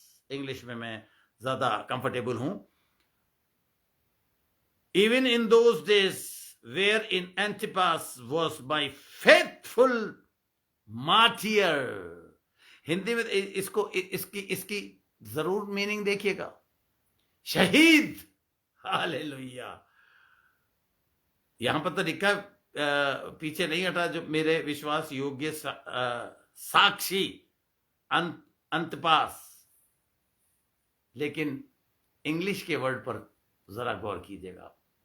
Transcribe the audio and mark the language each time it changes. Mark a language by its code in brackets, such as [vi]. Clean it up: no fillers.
[hi] English में मैं ज्यादा कंफर्टेबल हूं। [en] Even in those days wherein Antipas was my faithful martyr. [hi] Hindi में इसको इसकी इसकी जरूर मीनिंग देखिएगा, शहीद। हालेलुया। यहां पर तो लिखा पीछे नहीं हटा, जो मेरे विश्वास योग्य साक्षी अंतपास, लेकिन इंग्लिश के वर्ड पर जरा गौर कीजिएगा।